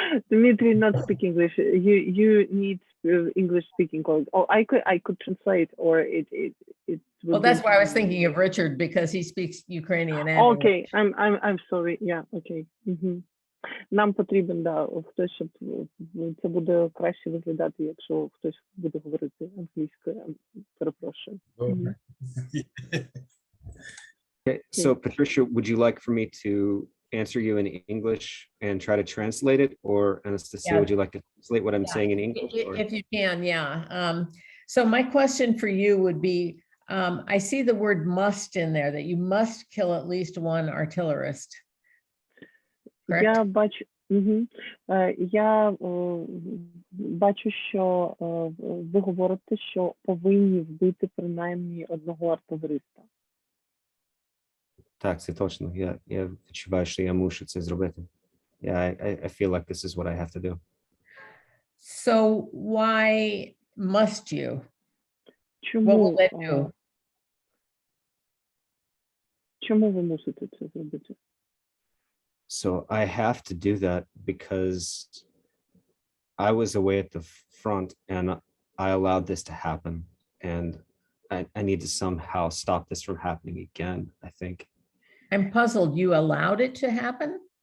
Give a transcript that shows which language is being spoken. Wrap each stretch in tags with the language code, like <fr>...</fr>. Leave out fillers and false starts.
<en>Dmitry not speak English. You need English speaking colleagues. Oh, I could translate, or it Well, that's why I was thinking of Richard, because he speaks Ukrainian. Okay, I'm sorry. Yeah, okay.</en> <uk>Нам потрібен, хтось, щоб це буде краще виглядати, якщо хтось буде говорити англійською. Перепрошую.</uk> <en>Okay, so Patricia, would you like for me to answer you in English and try to translate it, or Anastasia, would you like to translate what I'm saying in English? If you can, yeah. So my question for you would be, I see the word must in there, that you must kill at least one artillerist. Correct?</en> <uk>Я бачу, що ви говорите, що повинні вбити принаймні одного артилериста. Так, це точно. Я відчуваю, що я мушу це зробити.</uk> <en>I feel like this is what I have to do. So why must you?</en> <uk>Чому,</uk> <en>What will that do?</en> <uk>Чому ви мусите це зробити?</uk> <en>So I have to do that because I was away at the front and I allowed this to happen, and I need to somehow stop this from happening again, I think. I'm puzzled. You allowed it to happen?</en>